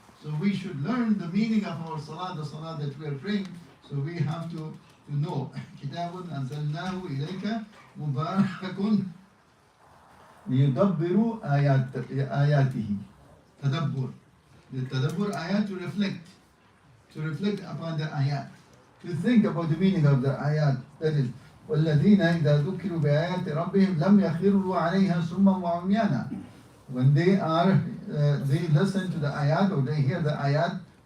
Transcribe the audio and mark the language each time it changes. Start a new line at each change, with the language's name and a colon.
English: So we should learn the meaning of our salah, the salah that we are praying. So we have to know.
Arabic: كتاب أنزلناه إليك مبارك ليدبروا آياته. تدبر.
English: The tadabbur ayat to reflect upon the ayat, to think about the meaning of the ayat. That is,
Arabic: والذين إذا ذكروا بآيات ربهم لم يخروا عليها سما وعميانا.
English: When they listen to the ayat or they hear the ayat